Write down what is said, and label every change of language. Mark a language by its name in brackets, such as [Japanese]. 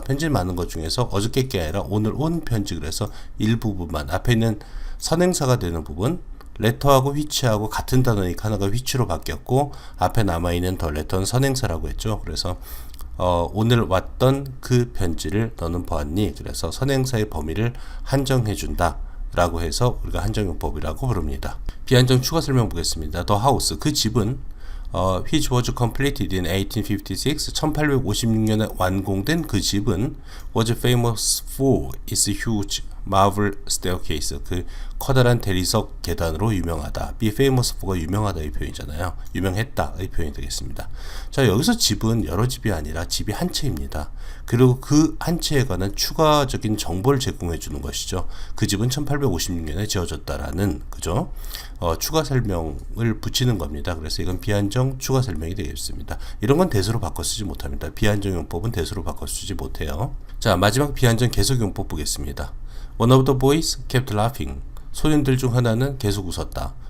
[Korean] 편지 많은 것 중에서 어저께 게 아니라 오늘 온 편지, 그래서 일부분만 앞에 있는 선행사가 되는 부분, letter하고 which하고 같은 단어니까 하나가 which로 바뀌었고 앞에 남아있는 the letter는 선행사라고 했죠. 그래서 오늘 왔던 그 편지를 너는 보았니? 그래서 선행사의 범위를 한정해준다 라고 해서 우리가 한정용법이라고 부릅니다. 비한정 추가 설명 보겠습니다. [English] The house, [Korean] 그 집은 [English] which was completed in 1856, [Korean] 1856년에 완공된 그 집은 [English] was famous for its huge marble staircase, [Korean] 그 커다란 대리석 계단으로 유명하다. be famous for가 유명하다 이 표현이잖아요. 유명했다 이 표현이 되겠습니다. 자, 여기서 집은 여러 집이 아니라 집이 한 채입니다. 그리고 그 한 채에 관한 추가적인 정보를 제공해 주는 것이죠. 그 집은 1856년에 지어졌다라는, 그죠? 추가 설명을 붙이는 겁니다. 그래서 이건 비한정 추가 설명이 되겠습니다. 이런 건 대수로 바꿔 쓰지 못합니다. 비한정 용법은 대수로 바꿔 쓰지 못해요. 자, 마지막 비한정 계속 용법 보겠습니다. [English] One of the boys kept laughing. [Korean] 소년들 중 하나는 계속 웃었다.